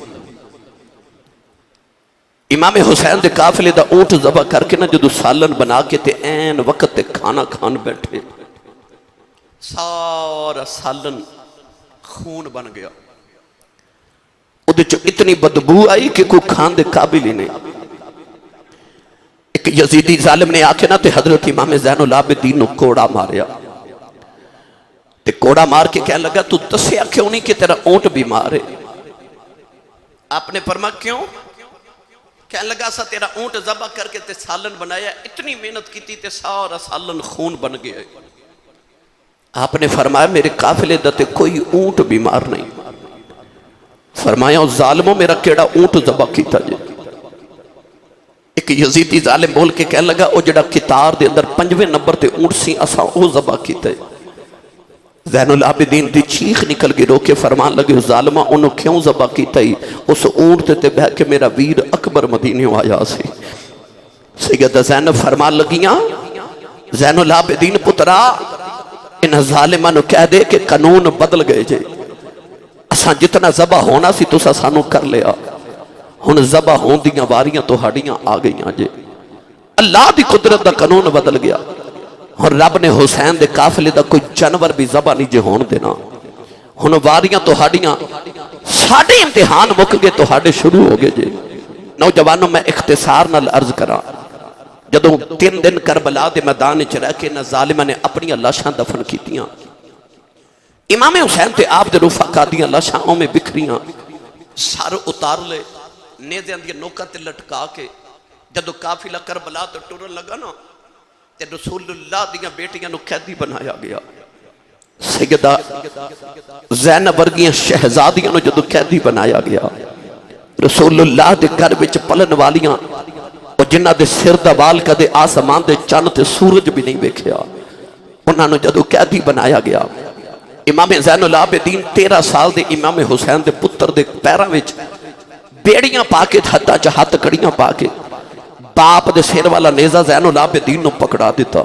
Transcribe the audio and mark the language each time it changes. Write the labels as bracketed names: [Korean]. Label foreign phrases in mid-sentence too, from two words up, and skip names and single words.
[Punjabi] امام حسین دے قافلے دا اونٹ ذبح کر کے نا جدو سالن بنا کے تے این وقت تے کھانا کھان بیٹھے سارا سالن خون بن گیا. ادھے چو اتنی بدبو آئی کہ کوئی کھان دے قابل ہی نہیں. ایک یزیدی ظالم نے آکے نا تے حضرت امام زین العابدین نو کوڑا ماریا تے کوڑا مار کے کہنے لگا تو تسیا کیوں نہیں کہ تیرا اونٹ بیمار ہے؟ آپ نے فرمایا کیوں؟ کہنے لگا سا تیرا اونٹ ذبح کر کے تے سالن بنایا [Urdu] اتنی محنت کی تھی [Punjabi] تے سارا سالن خون بن گیا. آپ نے فرمایا میرے قافلے دا تے کوئی اونٹ بیمار نہیں. فرمایا ظالموں میرا کیڑا اونٹ ذبح کیتا جے. ایک یزیدی ظالم بول کے کہنے لگا او جڑا کتار دے اندر 5ویں نمبر تے اونٹ سی اساں او ذبح کیتا ہے. زین العابدین دی چیخ نکل گئی. رو کے فرمان لگے ظالمہ انہوں کیوں ذبح کیتا ہی؟ اس اونٹ تے بہ کے میرا ویر اکبر مدینیوں آیا سی. سیدہ زینب فرمان لگیاں زین العابدین پترا انہاں ظالمہ نو کہہ دے کہ قانون بدل گئے جے. اساں جتنا ذبح ہونا سی تسا سانو کر لیا ہن ذبح ہون دیاں واریاں تو ہڈیاں آ گئیاں جے. اللہ دی قدرت دا قانون بدل گیا. اور رب نے حسین دے قافلے دا کوئی جانور بھی ذبح نہیں جے ہون دینا. ہن واریاں تو ہڈیاں ساڑھے امتحان مک گئے تو ہڈے شروع ہو گئے جے. نوجوانوں میں اختصار نال عرض کرا جدوں 3 دن کربلا دے میدان چ رہ کے نہ ظالمہ نے اپنی لاشاں دفن کیتیاں. امام حسین تے آپ دے رفقا دیاں لاشاں میں بکھریاں سر اتار لے نیزیاں دی نوکاں تے لٹکا کے جدو قافلہ کربلا تو ٹرن لگا نا تے رسول اللہ دیاں بیٹیاں نو قیدی بنایا گیا. سیدہ زینب ورگیاں شہزادیاں نو جدو قیدی بنایا گیا. رسول اللہ دے گھر وچ پلن والیاں اور جنہ دے سر دا وال کدے آسمان دے چند تے سورج بھی نہیں ویکھیا انہاں نو جدو قیدی بنایا گیا. امام زین العابدین 13 سال دے امام حسین دے پتر دے پیراں وچ بیڑیاں پا کے ہتھاں چ ہتھ کڑیاں پا کے باپ دے سر والا نیزہ زین العابدین نو پکڑا دیتا.